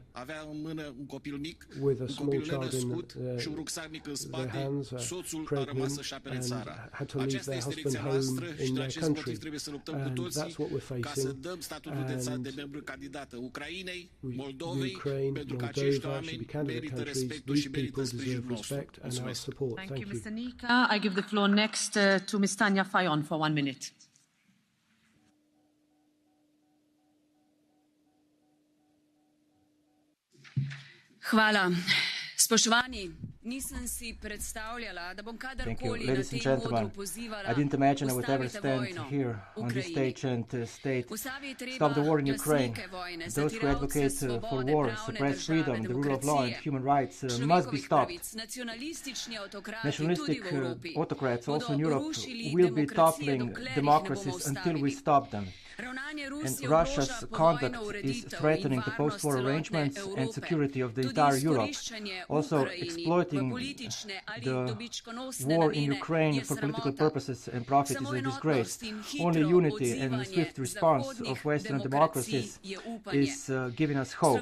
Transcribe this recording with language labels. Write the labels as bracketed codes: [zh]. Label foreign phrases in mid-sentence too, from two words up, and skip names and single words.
[ro] Avea în mână un copil mic, un copil nenăscut și un rucsac mic în spate. Soțul a rămas să-și apere țara. Aceasta este direcția noastră și din acest motiv trebuie să luptăm cu toții ca să dăm statutul de membru candidat Ucrainei, Moldovei, pentru că acești oameni merită respectul și merită sprijinul nostru. Mulțumesc. [en] Thank you, Mr. Nika. I give the floor next to Ms. Tanja Fajon for 1 minute. [sl] Hvala. Spoštovani, nisem si predstavljala, da bom kadarkoli na tem odru pozivala ustavite vojno v Ukrajini. Ustaviti treba lastnike vojne, zatiralce svobode, pravne države, demokracije. Človekovih pravic, nacionalistični autokrati tudi v Evropi bodo rušili demokracije, dokler jih ne bomo ustavili. [en] And Russia's conduct is threatening the post-war arrangements and security of the entire Europe, also exploiting the war in Ukraine for political purposes and profit is a disgrace. Only unity and the swift response of Western democracies is giving us hope.